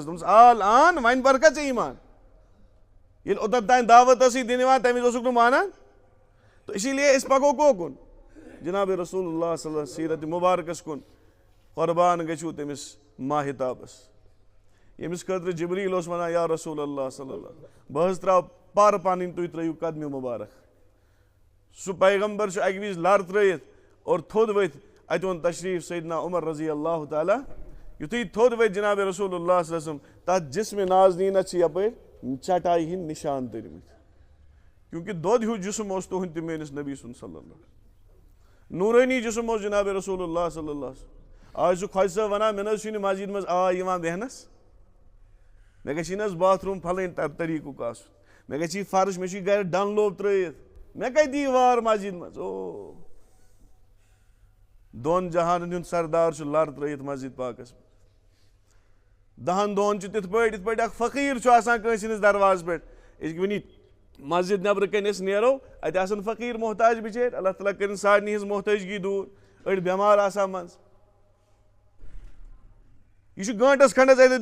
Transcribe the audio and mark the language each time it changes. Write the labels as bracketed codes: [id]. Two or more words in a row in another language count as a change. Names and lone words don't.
[ks] دوٚپمس آل آن وۄنۍ پر کھا ژےٚ ایٖمان ییٚلہِ اوٚتن تانۍ دعوت ٲسٕے دِنہٕ یِوان تمہِ وِزِ اوسُکھ نہٕ مانان تہٕ [ur] اسی لیے [ks] أسۍ پکو کوکُن جناب رسول اللہ [ar] صلی اللہ [ks] سیٖرت مُبارکس کُن قۄربان گٔژھِو تٔمِس ماہتابس ییٚمِس خٲطرٕ جبریٖل اوس ونان یا رسول اللہ [ar] صلی اللہ [ks] بہٕ حظ تراو پر پنٕنۍ تُہۍ ترٲیِو قدمہِ مُبارک سُہ پیغمبر چھُ اکہِ وِزِ لر ترٲیِتھ اور تھوٚد ؤتھۍ ات اون تشریف سیدنا عمر [ar] رضی اللہ تعالیٰ [ks] یتھے تھوٚد ؤتھۍ جناب رسول اللہ [ar] صلی اللہ علیہ وسلم [ks] تتھ جسم نازنینس یپٲرۍ چٹائی ہٕنٛدۍ نشان تٔرمٕتۍ کیونکہ دۄد ہیوٗ جسم اوس تُہُنٛد تہِ میٲنِس نبی سُنٛد [ar] صلی اللہ علیہ وسلم [ks] نوٗرٲنی جسم اوس جناب رسول اللہ [ar] صلی اللہ علیہ وسلم [ks] آز چھُ خۄجہِ صٲب وَنان مےٚ نہ حظ چھُنہٕ مسجد منٛز آے یِوان بیٚہنَس مےٚ گژھِ نہ حظ باتھ روٗم پھلٲنۍ طریٖقُک آسُن مےٚ گژھِ فرٕش مےٚ چھُ گرِ ڈن لوب ترٲیِتھ مےٚ کتہِ یی وار مسجد منٛز او دۄن جہانن ہُنٛد سردار چھُ لر ترٲیِتھ مسجد پاکس منٛز 10 دۄہن چھُ تِتھ پٲٹھۍ یِتھ پٲٹھۍ اکھ فقیٖر چھُ آسان کٲنٛسہِ ہٕنٛدِس دروازٕ پٮ۪ٹھ أسۍ وٕنی مسجد نٮ۪برٕ کَنۍ أسۍ نیرو اَتہِ آسان فقیٖر محتاج بِچٲرۍ اللہ تعالیٰ کٔرِنۍ سارنٕے ہٕنٛز محتٲجگی دوٗر أڑۍ بٮ۪مار آسان منٛزٕ یہِ چھُ گٲنٛٹس کھنٛڈس اَتٮ۪تھ